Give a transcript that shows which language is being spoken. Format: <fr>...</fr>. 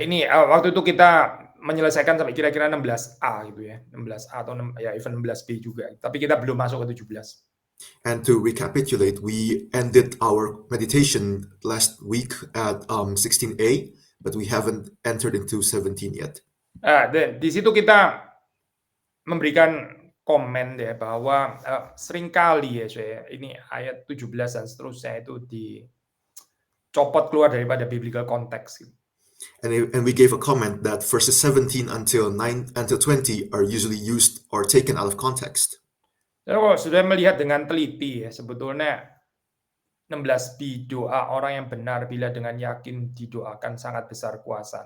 <id>Ini waktu itu kita menyelesaikan sampai kira-kira 16A gitu ya. 16A atau ya even 16B juga. Tapi kita belum masuk ke 17.</id> <en>And to recapitulate, we ended our meditation last week at 16a, but we haven't entered into 17 yet.</en> <id>Dan di situ kita memberikan komen ya bahwa seringkali ya saya, ini ayat 17 dan seterusnya itu dicopot keluar daripada biblical konteks.</id> <en>And we gave a comment that verses 17 until 20 are usually used or taken out of context.</en> <id>Jadi kalau sudah melihat dengan teliti ya, sebetulnya 16b, doa orang yang benar bila dengan yakin didoakan sangat besar kuasa.</id>